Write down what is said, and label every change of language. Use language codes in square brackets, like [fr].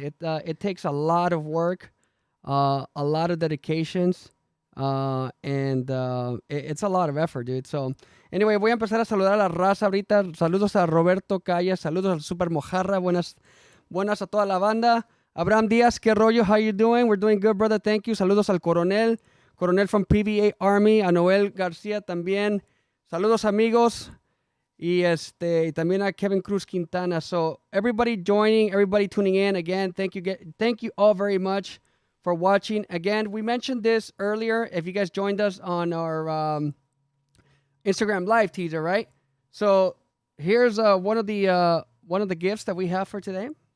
[en] It takes a lot of work, a lot of dedications, and it's a lot of effort, dude. So, anyway, [es] voy a empezar a saludar a la raza ahorita. Saludos a Roberto Calle, saludos al Super Mojarra, buenas a toda la banda. [en] Abraham Díaz, [es] ¿qué rollo? [en] How you doing? We're doing good, brother. Thank you. [es] Saludos al Coronel from PVA Army, a Noel García también. Saludos, amigos. Y también a Kevin Cruz Quintana. [en] So everybody joining, everybody tuning in, again, thank you all very much for watching. Again, we mentioned this earlier, if you guys joined us on our Instagram live teaser, right? So here's one of the gifts that we have for today.